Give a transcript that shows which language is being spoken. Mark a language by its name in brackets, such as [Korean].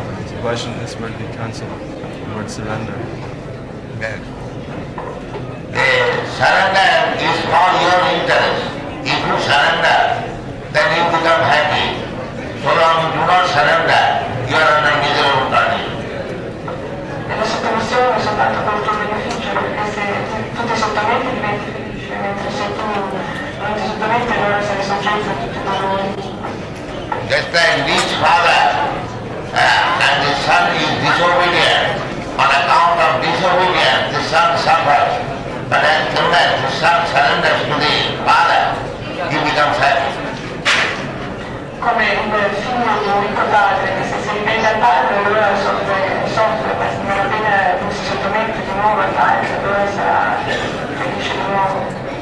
[English] So why shouldn't this word be cancelled, the word surrender? Yes. The surrender is for your interest. If you surrender, then you become happy. So long you do not surrender, you are under miserable condition. [Italian] E la sottomissione è soltanto per il tuo beneficio, perché se tu ti sottometti diventi felice, mentre se tu non ti sottometti allora sei soggetto a tutti i dolori. [English] Just like rich father and the son is disobedient. On account of disobedience, the son suffers. But as soon as the son surrenders to the father, he becomes happy. [Italian] Come il figlio di un ricco padre, che se si ribella al padre allora soffre, ma non appena lui si sottomette di nuovo al padre allora sarà felice di nuovo.